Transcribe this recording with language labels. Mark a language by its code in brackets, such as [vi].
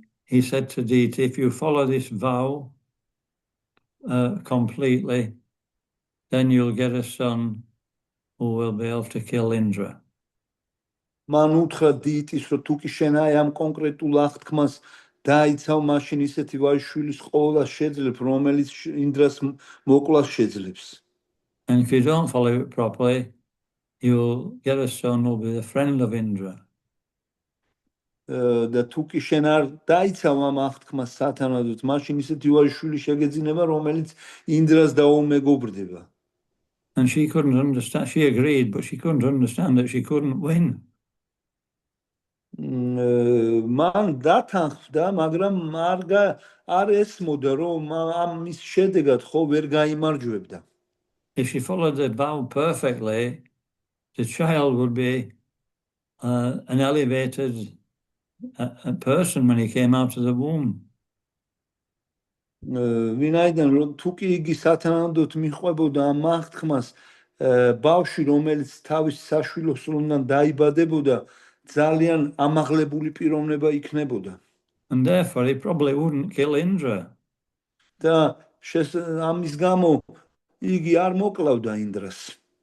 [en] He said to Dita, if you follow this vow completely, then you'll get a son who will be able to kill Indra. [ka] მან უთხრა დიტის, რომ თუ კი შენ აი ამ კონკრეტულ აღთქმას დაიცავ, მაშინ ისეთი ვაჟიშვილის ყოლა შეძლებ, რომელიც ინდრას მოკლას შეძლებს. [en] And if you don't follow it properly, you'll get a son who will be the friend of Indra. [ka] და თუ კი შენ არ დაიცავ ამ აღთქმას სათანადოდ, მაშინ ისეთი ვაჟიშვილი შეგეძინება, რომელიც ინდრას დაუმეგობრდება. [en] And she couldn't understand. She agreed, but she couldn't understand that she couldn't win. [ka] მან დათანხმდა, მაგრამ არ ესმოდა, რომ ამ მის შედეგად ხო ვერ გაიმარჯვებდა. [en] If she followed the vow perfectly, the child would be an elevated person when he came out of the womb. [ka] ვინაიდან რომ თუ კი იგი სათანადოდ მიხვებოდა ამ აღთქმას, ბავშვი, რომელიც თავის საშვილოსნოდან დაიბადებოდა, ძალიან ამაღლებული პიროვნება იქნებოდა. [en] And therefore, he probably wouldn't kill Indra. [ka] და ამის გამო იგი არ მოკლავდა ინდრას.